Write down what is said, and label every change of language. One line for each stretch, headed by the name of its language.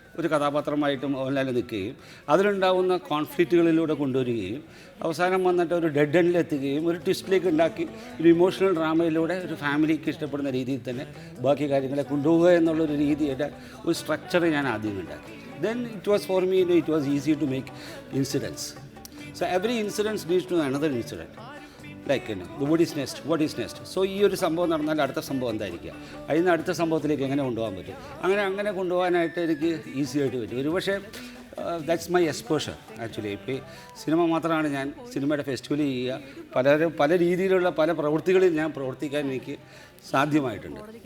Malayalam: ഒരു കഥാപാത്രമായിട്ട് മോഹൻലാൽ നിൽക്കുകയും അതിലുണ്ടാവുന്ന കോൺഫ്ലിക്റ്റുകളിലൂടെ കൊണ്ടുവരികയും അവസാനം വന്നിട്ട് ഒരു ഡെഡ് എൻഡിലെത്തുകയും ഒരു ട്വിസ്റ്റിലേക്ക് ഉണ്ടാക്കി ഒരു ഇമോഷണൽ ഡ്രാമയിലൂടെ ഒരു ഫാമിലിക്ക് ഇഷ്ടപ്പെടുന്ന രീതിയിൽ തന്നെ ബാക്കി കാര്യങ്ങളെ കൊണ്ടുപോകുക എന്നുള്ളൊരു രീതിയുടെ ഒരു സ്ട്രക്ചർ ഞാൻ ആദ്യം ഉണ്ടാക്കി.
English: Then it was for me, it was easy to make incidents. So every incident leads to another incident. Like, what is next? What is next?
Malayalam: So ഈ ഒരു സംഭവം നടന്നാൽ അടുത്ത സംഭവം എന്തായിരിക്കുക, അതിൽ നിന്ന് അടുത്ത സംഭവത്തിലേക്ക് എങ്ങനെ കൊണ്ടുപോകാൻ പറ്റും, അങ്ങനെ കൊണ്ടുപോകാനായിട്ട് എനിക്ക് ഈസി ആയിട്ട് പറ്റും. ഒരു പക്ഷേ
English: That's my exposure actually.
Malayalam: ഇപ്പോൾ സിനിമ മാത്രമാണ് ഞാൻ സിനിമയുടെ ഫെസ്റ്റിവൽ ചെയ്യുക, പല രീതിയിലുള്ള പല പ്രവൃത്തികളിൽ ഞാൻ പ്രവർത്തിക്കാൻ എനിക്ക് സാധ്യമായിട്ടുണ്ട്.